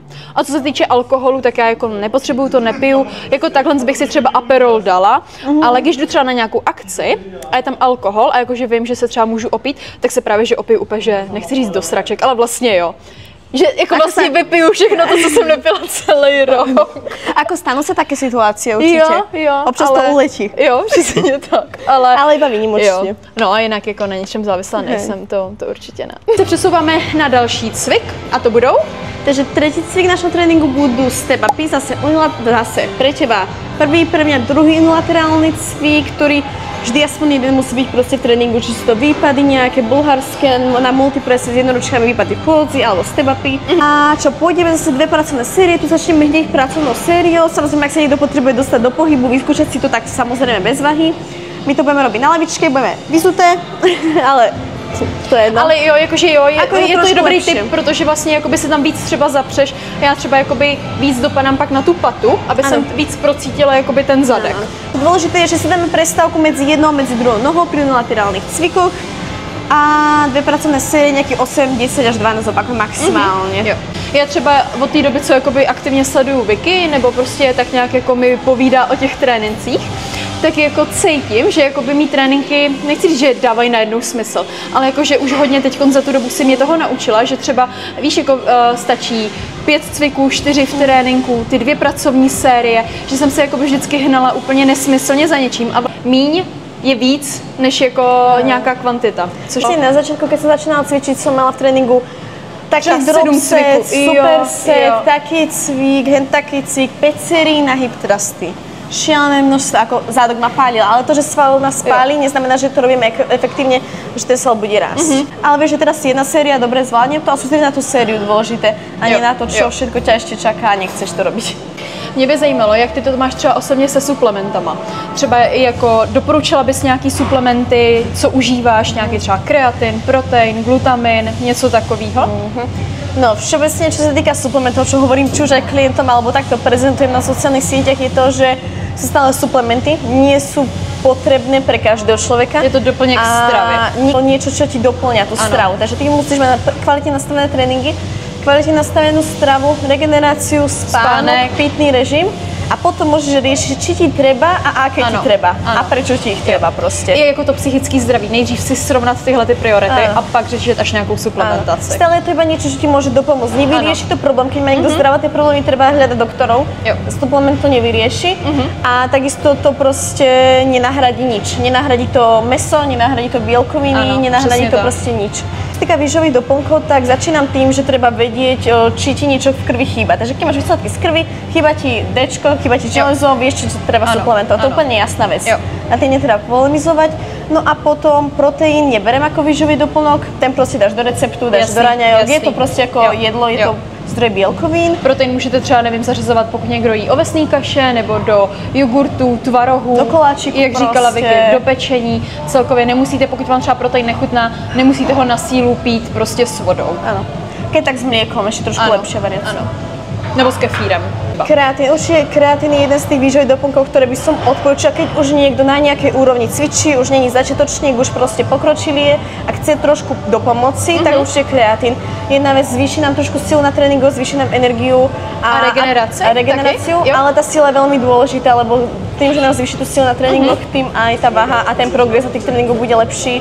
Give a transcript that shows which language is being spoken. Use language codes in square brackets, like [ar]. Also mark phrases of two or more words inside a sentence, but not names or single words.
[cs] A co se týče alkoholu, tak já jako nepotřebuju to, nepiju. Jako takhle bych si třeba Aperol dala, ale když jdu třeba na nějakou akci a je tam alkohol a jakože vím, že se třeba můžu opít, tak se právě že opiju úplně, že nechci říct do sraček, ale vlastně jo. Že jako vlastně vypiju všechno to, co jsem nepila celý rok. [sk] Ako stanú sa také situácie určite. [cs] Jo, občas to uletí. Jo, přesně tak. Ale [sk] iba výnimočně. [cs] No a jinak jako na něčem závislá nejsem, to určitě ne. Se přesouváme na další cvik a to budou? [sk] Takže tretí cvik našeho tréninku budú step upy, zase pre teba prvý, pre mňa druhý unilaterálny cvik, ktorý vždy aspoň jeden musí byť proste v tréningu, či sú to výpady nejaké bulharské, na multiprese s jednoručkami výpady v chôdzi alebo step upy. A čo, pôjdeme zase 2 pracovné série, tu začneme hneď pracovnou sériou, samozrejme, ak sa niekto potrebuje dostať do pohybu, vyskúšať si to, tak samozrejme bez váhy. My to budeme robiť na lavičke, budeme vysuté, ale to je jedno. [cs] Ale jo, jakože jo, je to dobrý tip, protože vlastně jakoby se tam víc třeba zapřeš. Já třeba jakoby víc dopadám pak na tu patu, aby jsem víc procítila jakoby ten zadek. [sk] Dôležité je, že si dáme prestávku medzi jednou a medzi druhou nohou pri unilaterálnych cvikoch a 2 pracovné série, nejaký 8, 10 až 12 opakov maximálně. [cs] Jo. Já třeba od té doby, co jakoby aktivně sleduju Vicky, nebo prostě tak nějak jako mi povídá o těch trénincích, tak jako cítím, že jakoby mý tréninky, nechci říct, že dávají najednou smysl, ale jakože už hodně teď za tu dobu si mě toho naučila, že třeba, víš, jako stačí 5 cviků, 4 v tréninku, ty 2 pracovní série, že jsem se jakoby vždycky hnala úplně nesmyslně za něčím a míň je víc, než jako nějaká kvantita. Což [sk] na začátku, keď jsem začínala cvičit, jsem mala v tréninku taký [en] drop set, super set, [sk] taký cvik, hen taký cvik, 5 sérií na [en] hip thrusty. [sk] Šialené množstvo, ako zádok ma pálil, ale to, že sval nás pálí, neznamená, že to robíme efektívne, že ten sval bude rásť. Ale vieš, že teraz jedna séria, dobre zvládnem to a sústrediť na tú sériu dôležité a nie na to, čo všetko ťa ešte čaká a nechceš to robiť. [cs] Mě by zajímalo, jak ty to máš třeba osobně se suplementama. Třeba i jako doporučila bys nějaký suplementy, co užíváš, nějaký třeba kreatin, protein, glutamin, něco takového? No, [sk] všeobecne, čo sa týka suplementov, čo hovorím či už aj klientom, alebo takto prezentujem na sociálnych sieťach, je to, že sú stále suplementy, nie sú potrebné pre každého človeka. [cs] Je to doplněk stravy. [sk] A niečo, čo ti doplňa tú stravu. Takže ty musíš mať kvalitne nastavené tréningy, kvalitne nastavenú stravu, regeneráciu, spánok, pitný režim. [cs] A potom můžeš řešit, [sk] či ti treba a aké ti treba. A prečo ti ich treba prostě. [cs] Je jako to psychický zdraví. Nejdřív si srovnat tyhle ty priority a pak řešit až nějakou suplementaci. [sk] Stále je treba niečo, čo ti môže dopomôcť. Nevyrieši to problém, keď má niekto zdravotné problémy, treba hľadať doktorov. Suplement to nevyrieši. A takisto to prostě nenahradí nič. Nenahradí to meso, nenahradí to bielkoviny, nenahradí to prostě nič. Co týka výživových doplnkov, tak začínam tým, že treba vedieť, či ti niečo v krvi chýba. Takže keď máš výsledky z krvi, chýba ti Dčko, chýba ti železo, vieš, čo treba suplementovať. To je úplne jasná vec. Na tým netreba polemizovať. No a potom proteín neberem ako výživový doplnok, ten prostě dáš do receptu, dáš do raňajok. Je to prostě jako jedlo, je to zdroj bílkovín. [cs] Protein můžete třeba, nevím, zařazovat, pokud někdo jí ovesný kaše, nebo do jogurtu, tvarohu, do koláčíku, jak říkala Vicky, do pečení. Celkově nemusíte, pokud vám třeba protein nechutná, nemusíte ho na sílu pít prostě s vodou. Ano. [sk] Keď tak s mliekom, ještě trošku lepší variace. [cs] Ano. Nebo s kefírem. [sk] Kreatín. Určite kreatín je jeden z tých výživových doplnkov, ktoré by som odporúčala, keď už niekto na nejakej úrovni cvičí, už není začiatočník, už proste pokročilý je a chce trošku dopomoci, tak určite kreatín. Jedna vec, zvýši nám trošku silu na tréningu, zvýši nám energiu a regeneráciu, ale tá sila je veľmi dôležitá, lebo tým, že nám zvýši tú silu na tréningoch, tým aj tá váha a ten progres na tých tréningov bude lepší.